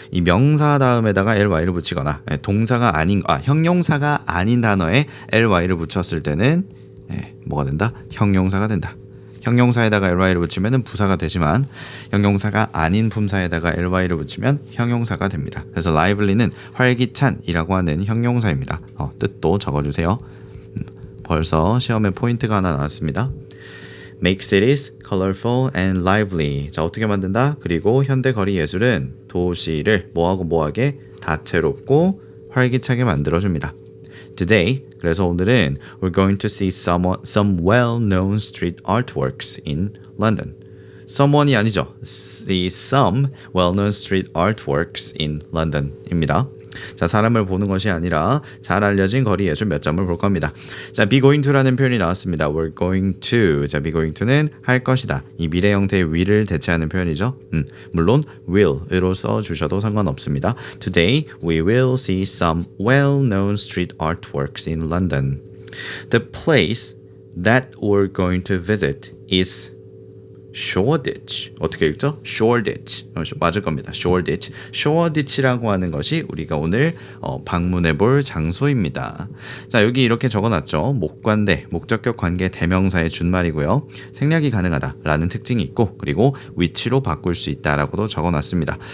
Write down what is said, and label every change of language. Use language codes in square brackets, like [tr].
[ko] 이 명사 다음에다가 ly를 붙이거나 동사가 아닌 형용사가 아닌 단어에 ly를 붙였을 때는 뭐가 된다? 형용사가 된다. 형용사에다가 ly를 붙이면 부사가 되지만 형용사가 아닌 품사에다가 ly를 붙이면 형용사가 됩니다. 그래서 lively는 활기찬이라고 하는 형용사입니다. 뜻도 적어주세요. 벌써 시험에 포인트가 하나 나왔습니다. [en] Make cities colorful and lively. [ko] 자, 어떻게 만든다? 그리고 현대 거리 예술은 도시를 뭐하게 다채롭고 활기차게 만들어줍니다. [en] Today, [ko] 그래서 오늘은 [en] we're going to see some well-known street artworks in London. [ko] Someone이 아니죠. [en] See some well-known street artworks in London입니다. [ko] 자, 사람을 보는 것이 아니라 잘 알려진 거리 예술 몇 점을 볼 겁니다. 자, be going to라는 표현이 나왔습니다. [en] We're going to. [ko] 자, be going to는 할 것이다. 이 미래 형태의 will을 대체하는 표현이죠. 물론 will으로 써주셔도 상관없습니다. [en] Today we will see some well-known street artworks in London. The place that we're going to visit is Shoreditch. [ko] 어떻게 읽죠? Shoreditch. 맞을 겁니다. Shoreditch. Shoreditch라고 하는 것이 우리가 오늘 방문해 볼 장소입니다. 자, 여기 이렇게 적어놨죠. 목관대, 목적격 관계 대명사의 준말이고요. 생략이 가능하다라는 특징이 있고, 그리고 위치로 바꿀 수 있다라고도 적어놨습니다.